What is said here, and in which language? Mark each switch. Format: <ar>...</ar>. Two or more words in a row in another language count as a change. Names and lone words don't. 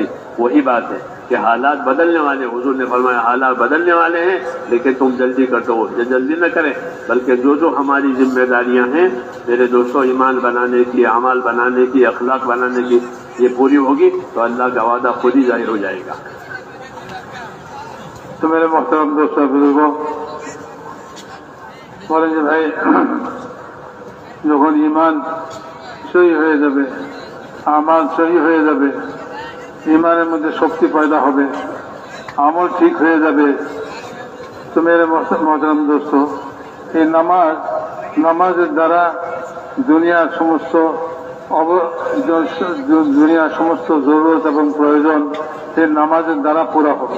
<ur>وہی بات ہے کہ حالات بدلنے والے، حضور نے فرمایا حالات بدلنے والے ہیں لیکن تم جلدی کرتے ہو. جلدی نہ کریں بلکہ جو ہماری ذمہ داریاں ہیں میرے دوستوں، ایمان بنانے کی، اعمال بنانے کی، اخلاق بنانے کی، یہ پوری ہوگی تو اللہ کا وعدہ خود ہی ظاہر ہو جائے گا. تو میرے محترم دوستوں، بزرگوں،</ur> <bn>বলেন যে ভাই যখন ইমান সহি হয়ে যাবে, আমাল সহি হয়ে যাবে, ইমানের মধ্যে শক্তি পয়দা হবে, আমল ঠিক হয়ে যাবে, তো</bn> <ur>میرے محترم دوست,</ur> <bn>এই নামাজের দ্বারা দুনিয়ার সমস্ত জরুরত এবং প্রয়োজন এই নামাজের দ্বারা পুরা হবে.</bn>